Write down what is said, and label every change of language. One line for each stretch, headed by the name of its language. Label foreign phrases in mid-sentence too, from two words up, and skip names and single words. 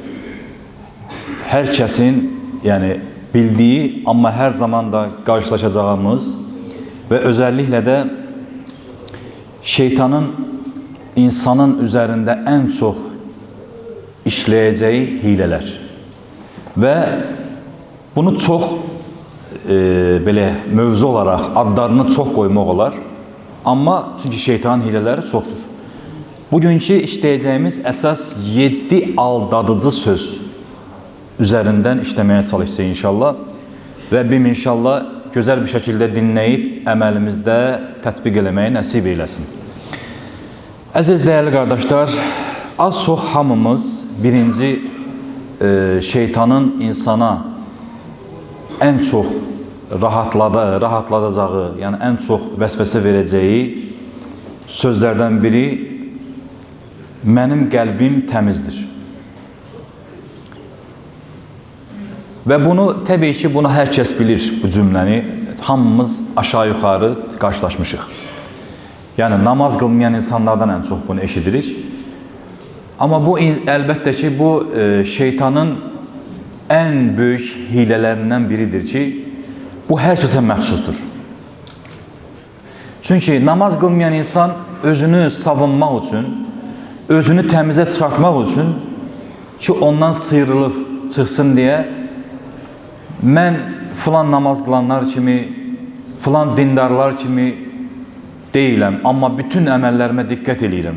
Turkish: herkesin yani bildiği ama her zaman da karşılaşacağımız ve özellikle de şeytanın insanın üzerinde en çok işleyeceği hileler ve bunu çok böyle mövzu olarak adlarını çok
Azerbaijani: koymaq olar,
Turkish: ama çünkü şeytanın hileleri çoktur. Bugünkü işleyeceğimiz esas 7 aldadıcı söz üzerinden işlemeye çalışacağız inşallah. Rabbim inşallah güzel bir şekilde dinleyip
Azerbaijani: əməlimizdə tətbiq eləməyi nəsib eyləsin.
Turkish: Əziz değerli kardeşler,
Azerbaijani: az çox hamımız birinci
Turkish: şeytanın insana en çok rahatladacağı, yani en çok vəsvəsə vereceği sözlerden biri
Azerbaijani: "Mənim qəlbim təmizdir."
Turkish: Ve bunu tabii ki bunu herkes bilir, bu cümleni. Hamımız aşağı yukarı karşılaşmışıq. Yani namaz kılmayan insanlardan en çok bunu eşidirik. Ama bu elbette ki bu şeytanın en büyük hilelerinden biridir ki bu herkese məxsusdur.
Azerbaijani: Çünkü namaz kılmayan insan özünü savunmaq üçün, özünü təmizə çıxartmaq üçün ki ondan sıyrılıb çıxsın diye mən filan namaz kılanlar kimi, filan dindarlar kimi deyiləm, amma bütün əməllərimə diqqət edirəm.